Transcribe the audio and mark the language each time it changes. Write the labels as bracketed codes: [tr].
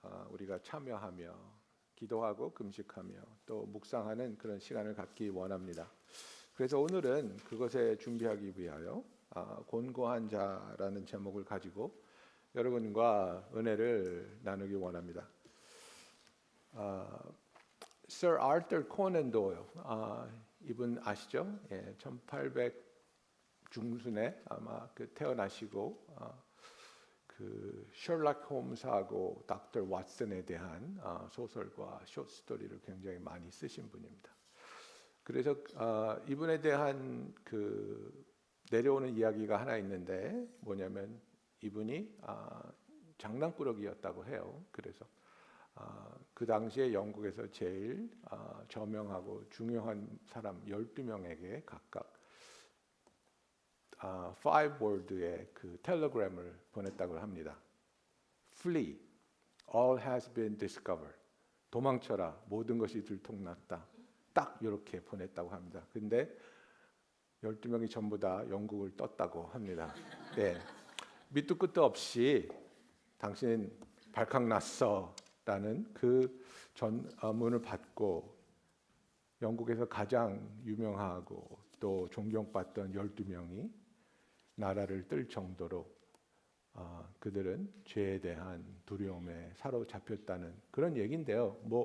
[ko] 우리가 참여하며 기도하고 금식하며 또 묵상하는 그런 시간을 갖기 원합니다. 그래서 오늘은 그것에 준비하기 위하여 곤고한 자라는 제목을 가지고 여러분과 은혜를 나누기 원합니다. Sir Arthur Conan Doyle, 이분 아시죠? 1800 중순에 아마 태어나시고 그 셜록 홈스하고 닥터 왓슨에 대한 소설과 숏스토리를 굉장히 많이 쓰신 분입니다. 그래서 이분에 대한 그 내려오는 이야기가 하나 있는데 뭐냐면 이분이 장난꾸러기였다고 해요. 그래서 그 당시에 영국에서 제일 저명하고 중요한 사람 12명에게 각각 5word의 그 텔레그램을 보냈다고 합니다. [en] Flee, all has been discovered. [ko] 도망쳐라, 모든 것이 들통났다. 딱 이렇게 보냈다고 합니다. 근데 12명이 전부 다 영국을 떴다고 합니다. 네. 밑도 끝도 없이 당신 발칵났어 라는 그 전문을 받고 영국에서 가장 유명하고 또 존경받던 12명이 나라를 뜰 정도로 그들은 죄에 대한 두려움에 사로잡혔다는 그런 얘기인데요.